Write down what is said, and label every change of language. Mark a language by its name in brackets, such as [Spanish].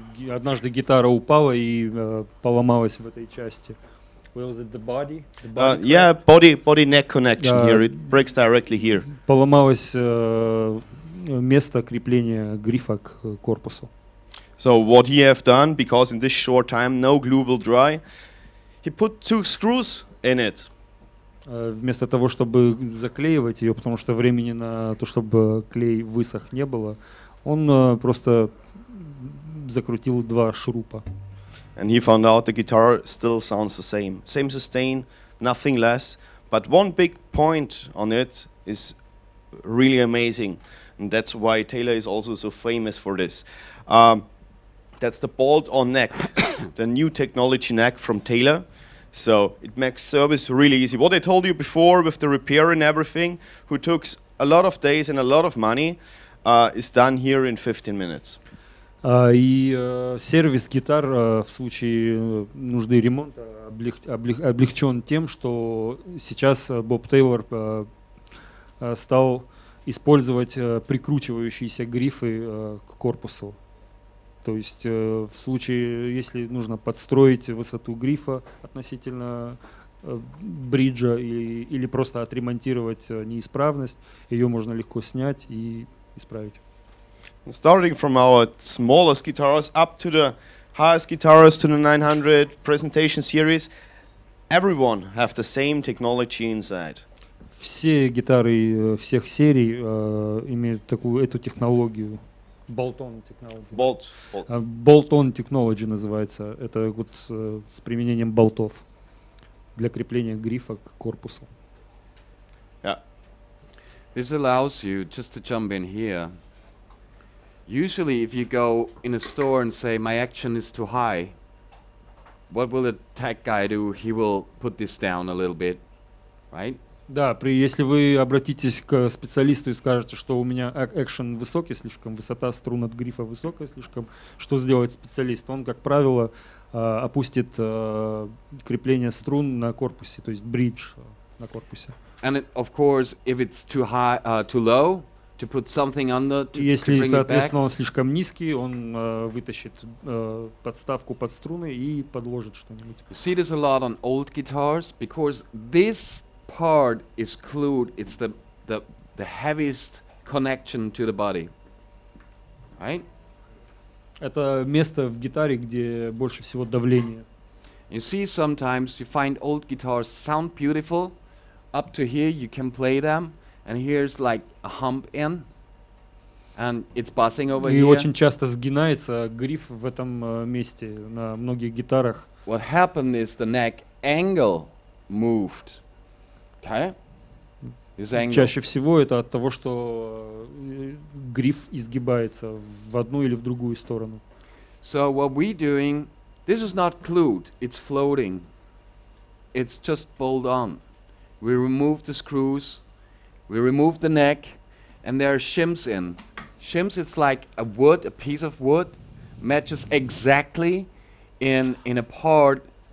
[Russian] Однажды гитара упала и поломалась в этой части. [English] Was it the body? Yeah, body neck connection here. It breaks directly here. [Russian] Поломалось место крепления грифа к корпусу. [English] So what he have done, because in this short time no glue will dry, he put 2 screws in it. [Russian] Вместо того, чтобы заклеивать ее, потому что времени на то, чтобы клей высох, не было, он просто закрутил 2 шурупа. [English] And he found out the guitar still sounds the same. Same sustain, nothing less. But one big point on it is really amazing. And that's why Taylor is also so famous for this. That's the bolt-on neck, the new technology neck from Taylor. So it makes service really easy. What I told you before with the repair and everything, who took a lot of days and a lot of money, is done here in 15 minutes. [Russian] И сервис гитар в случае нужды ремонта облегчен тем, что сейчас Боб Тейлор стал использовать прикручивающиеся грифы к корпусу. То есть в случае, если нужно подстроить высоту грифа относительно бриджа или просто отремонтировать неисправность, ее можно легко снять и исправить. [English] Starting from our smallest guitars up to the highest guitars, to the 900 presentation series, everyone have the same technology inside. [Russian] Все гитары всех серий имеют эту технологию. [English] Bolt-on technology. [Russian] Bolt-on technology называется. Это вот с применением болтов для крепления грифа к корпусу. [English] Yeah. This allows you, just to jump in here, usually if you go in a store and say, my action is too high, what will the tech guy do? He will put this down a little bit, right? [Russian] Да, если вы обратитесь к специалисту и скажете, что у меня экшен высокий слишком, высота струн от грифа высокая слишком, что сделает специалист? Он, как правило, опустит крепление струн на корпусе, то есть бридж на корпусе. [English] And of course, if it's too high, too low, to put something under to [Russian] Если, [English] bring [Russian] соответственно, [English] it back. [Russian] он слишком низкий, он вытащит подставку под струны и подложит что-нибудь. [English] You see this a lot on old guitars because this part is glued. It's the heaviest connection to the body, right? [Russian] Это место в гитаре, где больше всего давления. [English] You see, sometimes you find old guitars sound beautiful. Up to here, you can play them, and here's like a hump in, and it's buzzing over [Russian] И [English] here. [Russian] очень часто сгинается гриф в этом месте на многих гитарах. [English] What happened is the neck angle moved. Okay? This angle. [Russian] Чаще всего это от того, что гриф изгибается в одну или в другую сторону. [English] So what we're doing, this is not glued, it's floating. It's just bolt on. We remove the screws, we remove the neck, and there are shims in. Shims, it's like a wood, a piece of wood, matches exactly in a part